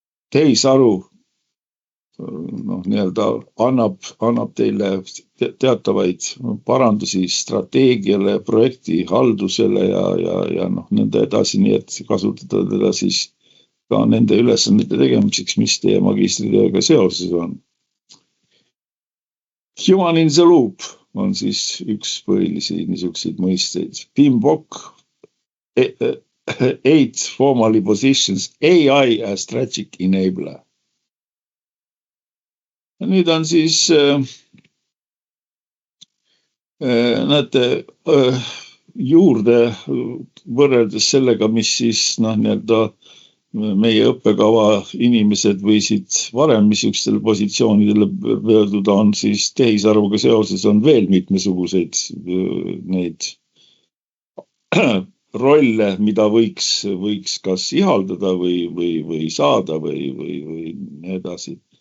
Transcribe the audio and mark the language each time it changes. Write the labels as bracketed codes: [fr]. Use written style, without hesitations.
[et] Tehisaru nii-öelda annab teile teatavaid parandusi strateegiale, projekti haldusele ja nõnda edasi, nii et kasutada teda siis ka nende ülesannete tegemiseks, mis teie magistritööga seoses on. Human in the loop on siis üks põhilisi niisuguseid mõisteid. [en] PMBOK 8 formally positions AI as strategic enabler. [et] Nüüd on siis, näete, juurde võrreldes sellega, mis siis nii-öelda meie õppekava inimesed võisid varem missugustele positsioonidele pöörduda, on siis tehisaruga seoses on veel mitmesuguseid neid rolle, mida võiks kas ihaldada või saada või nii edasi.